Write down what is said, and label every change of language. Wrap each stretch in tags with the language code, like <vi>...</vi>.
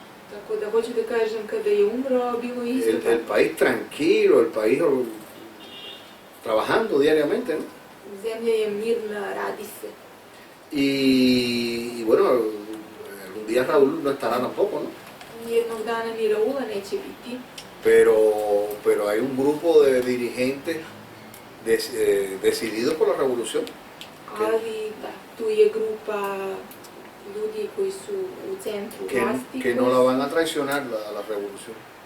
<sr>Tako da hoću da kažem, kada je umro, bilo je isto</sr> <es>el</es> <sr>tako.</sr> <es>país tranquilo, el país trabajando diariamente, ¿no?</es> <sr>Zemlja je mirna, radi se.</sr> <es>Y bueno, algún día Raúl no estará tampoco, ¿no?</es> <sr>Nijednog dana ni Raula neće biti,</sr> <es>Pero hay un grupo de dirigentes decididos por la revolución,</es> <sr>ali da, tu je grupa ljudi koji su u centru vlasti,</sr> <es>que no la van a traicionar a la revolución.</es>